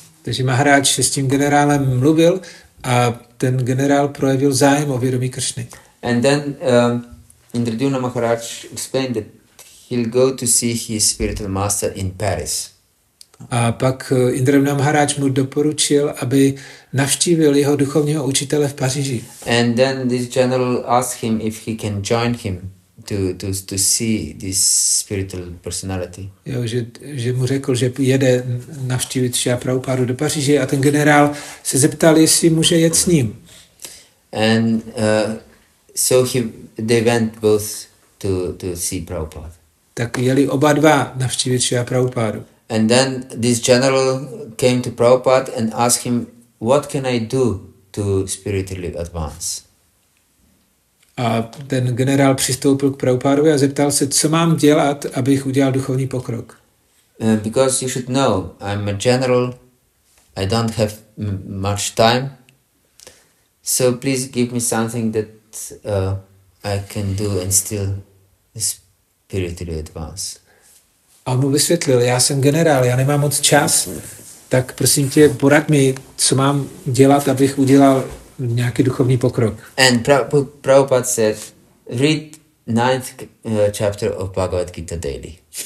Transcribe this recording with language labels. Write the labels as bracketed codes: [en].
[cs] Takže Maharaj s tím generálem mluvil a ten generál projevil zájem o vědomí Kršny. [en] And then Indradyumna Maharaj explained that he'll go to see his spiritual master in Paris. [cs] A pak Indradyumna Maharaj mu doporučil, aby navštívil jeho duchovního učitele v Paříži. [en] And then this general asked him if he can join him to see this spiritual personality. [cs] Jo, že mu řekl, že jede navštívit Šrila Prabhupádu do Paříže a ten generál se zeptal, jestli může jet s ním. [en] And so they went both to see Prabhupada. [cs] Tak jeli oba dva navštívit Šrila Prabhupádu. [en] And then this general came to Prabhupada and asked him, what can I do to spiritually advance? [cs] A ten generál přistoupil k Prabhupádovi a zeptal se, co mám dělat, abych udělal duchovní pokrok. [en] Because you should know, I'm a general, I don't have much time, so please give me something that I can do and still spiritually advance. [cs] A on mu vysvětlil, já jsem generál, já nemám moc čas, tak prosím tě, porad mi, co mám dělat, abych udělal nějaký duchovní pokrok. [en] And Prabhupada said, read 9th chapter of Bhagavad-gītā daily.